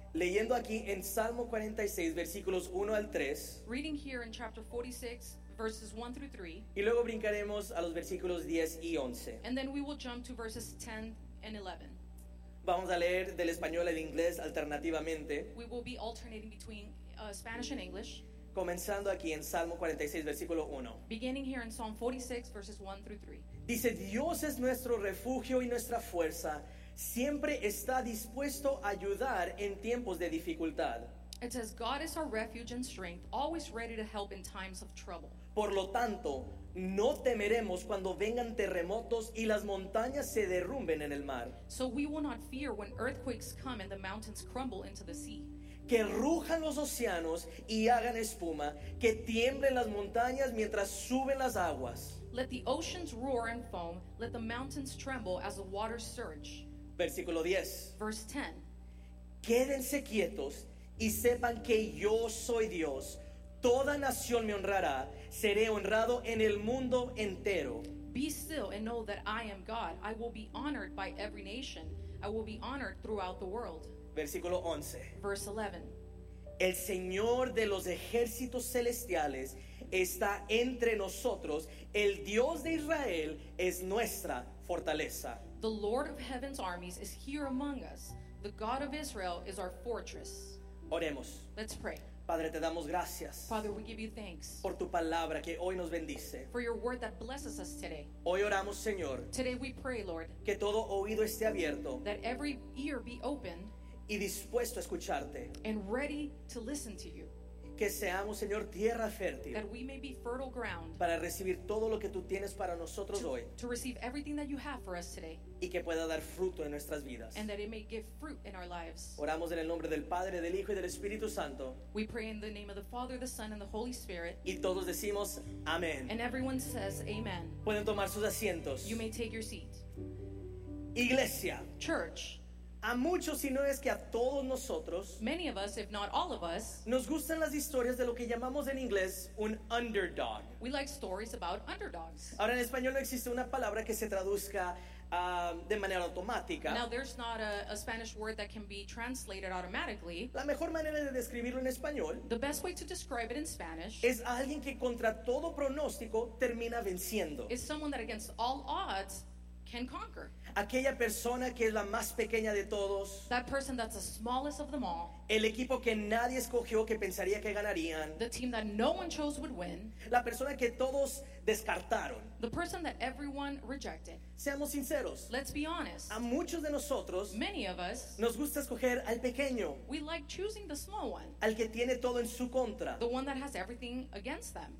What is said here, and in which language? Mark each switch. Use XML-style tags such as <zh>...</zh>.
<es>Leyendo aquí en Salmo 46, versículos 1 al 3.</es> <en>Reading here in chapter 46, verses 1 through 3.</en> <es>Y luego brincaremos a los versículos 10 y 11.</es> <en>And then we will jump to verses 10 and 11.</en> <es>Vamos a leer del español al inglés alternativamente.</es> <en>We will be alternating between Spanish and English.</en> <es>Comenzando aquí en Salmo 46, versículo 1.</es> <en>Beginning here in Psalm 46, verses 1 through 3.</en> <es>Dice, Dios es nuestro refugio y nuestra fuerza. Siempre está dispuesto a ayudar en tiempos de dificultad.</es> <en>It says, God is our refuge and strength, always ready to help in times of trouble.</en> <es>Por lo tanto, no temeremos cuando vengan terremotos y las montañas se derrumben en el mar.</es> <en>So we will not fear when earthquakes come and the mountains crumble into the sea.</en> <es>Que rujan los océanos y hagan espuma, que tiemblen las montañas mientras suben las aguas.</es> <en>Let the oceans roar and foam, let the mountains tremble as the waters surge.</en> <es>Versículo 10.</es> <en>Verse 10.</en> <es>Quédense quietos y sepan que yo soy Dios. Toda nación me honrará. Seré honrado en el mundo entero.</es> <en>Be still and know that I am God. I will be honored by every nation. I will be honored throughout the world.</en> <es>Versículo 11.</es> <en>Verse 11.</en> <es>El Señor de los ejércitos celestiales está entre nosotros. El Dios de Israel es nuestra fortaleza.</es> <en>The Lord of heaven's armies is here among us. The God of Israel is our fortress.</en> <es>Oremos.</es> <en>Let's pray.</en> <es>Padre, te damos gracias.</es> <en>Father, we give you thanks.</en> <es>Por tu palabra que hoy nos bendice.</es> <en>For your word that blesses us today.</en> <es>Hoy oramos, Señor.</es> <en>Today we pray, Lord.</en> <es>Que todo oído esté abierto.</es> <en>That every ear be open.</en> <es>Y dispuesto a escucharte.</es> <en>And ready to listen to you.</en> <es>Que seamos, Señor, tierra fértil.</es> <en>That we may be fertile ground.</en> <es>Para recibir todo lo que tú tienes para nosotros hoy.</es> <en>To receive everything that you have for us today.</en> <es>Y que pueda dar fruto en nuestras vidas.</es> <en>And that it may give fruit in our lives.</en> <es>Oramos en el nombre del Padre, del Hijo y del Espíritu Santo.</es> <en>We pray in the name of the Father, the Son, and the Holy Spirit.</en> <es>Y todos decimos, amén.</es> <en>And everyone says, amen.</en> <es>Pueden tomar sus asientos.</es> <en>You may take your seat.</en> <es>Iglesia.</es> <en>Church.</en> <es>A muchos, si no es que a todos nosotros,</es> <en>many of us, if not all of us,</en> <es>nos gustan las historias de lo que llamamos en inglés un underdog.</es> <en>We like stories about underdogs.</en> <es>Ahora, en español no existe una palabra que se traduzca de manera automática.</es> <en>Now, there's not a Spanish word that can be translated automatically.</en> <es>La mejor manera de describirlo en español,</es> <en>the best way to describe it in Spanish,</en> <es>es alguien que contra todo pronóstico termina venciendo.</es> <en>Is someone that against all odds can conquer.</en> <es>Aquella persona que es la más pequeña de todos.</es> <en>That person that's the smallest of them all.</en> <es>El equipo que nadie escogió que pensaría que ganarían.</es> <en>The team that no one chose would win.</en> <es>La persona que todos descartaron.</es> <en>The person that everyone rejected.</en> <es>Seamos sinceros.</es> <en>Let's be honest.</en> <es>A muchos de nosotros,</es> <en>many of us,</en> <es>nos gusta escoger al pequeño.</es> <en>We like choosing the small one.</en> <es>Al que tiene todo en su contra.</es> <en>The one that has everything against them.</en>